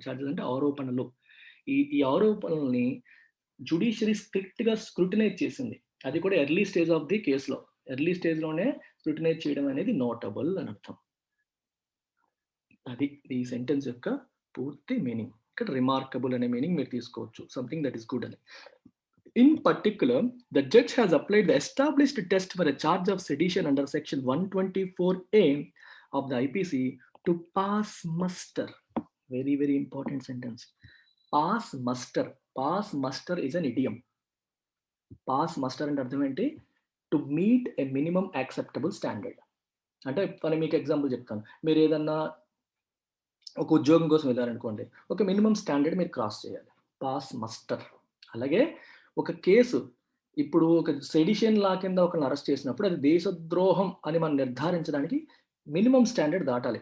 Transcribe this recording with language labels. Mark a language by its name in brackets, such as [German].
[Telugu] Charges అంటే ఆరోపణలు. ఈ ఆరోపణల్ని జ్యుడిషియరీ స్ట్రిక్ట్‌గా స్క్రూటినైజ్ చేసింది. అది కూడా early stage of the కేస్‌లో. Early స్టేజ్‌లోనే స్క్రూటినైజ్ చేయడం అనేది నోటబుల్ అని అర్థం. అది ఈ సెంటెన్స్ యొక్క పూర్తి మీనింగ్. ఇక్కడ రిమార్కబుల్ అనే మీనింగ్ మీరు తీసుకోవచ్చు. [English] something that is good [Telugu] అని. [English] In particular, the judge has applied the established test for a charge of sedition under section 124A of the IPC to pass muster. Very, very important sentence. Pass muster. Pass muster is an idiom. Pass muster [Telugu] అంటే అర్థం ఏంటి? [English] To meet a minimum acceptable standard. [Telugu] అంటే నేను మీకు example చెప్తాను. మీరు ఏదన్నా ఒక ఉద్యోగం కోసం వెళ్ళారనుకోండి. ఒక మినిమమ్ స్టాండర్డ్ మీరు క్రాస్ చేయాలి. Pass muster. అలాగే ఒక కేసు ఇప్పుడు ఒక సెడిషన్ లా కింద ఒకరిని అరెస్ట్ చేసినప్పుడు అది దేశద్రోహం అని మనం నిర్ధారించడానికి మినిమమ్ స్టాండర్డ్ దాటాలి.